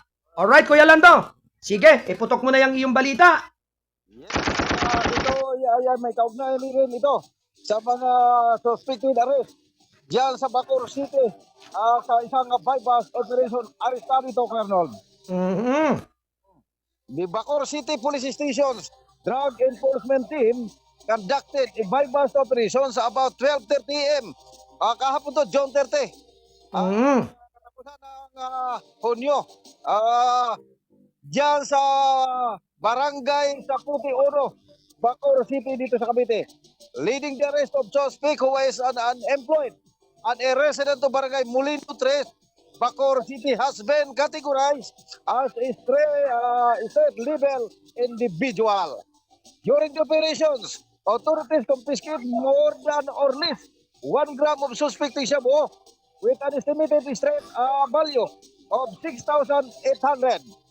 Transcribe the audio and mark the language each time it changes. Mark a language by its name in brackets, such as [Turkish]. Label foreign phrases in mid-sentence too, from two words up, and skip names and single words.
[English] Alright, Kuya Lando. [Filipino] Sige, iputok mo na yung iyong balita. Yes, ito ay may kaugnayan rin ito sa mga [English] suspected arrest [Filipino] diyan sa Bacoor City sa isang [English] bypass operation [Filipino] arestado ito, Kuya Arnold. [English] The Bacoor City Police Station's Drug Enforcement Team conducted a bypass operation sa about 12:30 a.m. [Filipino] Kahapon to, June 30. Katapusan ng Hunyo. Diyan sa Barangay Saputi Oro, Bacoor City dito sa Cavite. [English] Leading the arrest of suspect who is unemployed and a resident of Barangay Molino 3, Bacoor City has been categorized as a straight level individual. During the operations, authorities confiscated more than or less 1 gram of suspected shabu with an estimated straight value of 6,800.